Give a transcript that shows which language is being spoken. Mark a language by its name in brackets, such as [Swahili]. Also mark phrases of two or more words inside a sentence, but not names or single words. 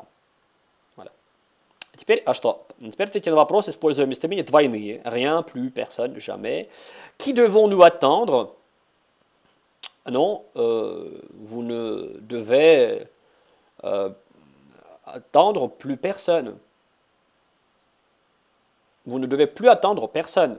[French] Voilà. [Russian] Теперь, а что? Теперь ответьте на вопрос, используя местоимения двойные. [French] Rien, plus, personne, jamais. Qui devons-nous attendre? Non, vous ne devez attendre plus personne. Vous ne devez plus attendre personne.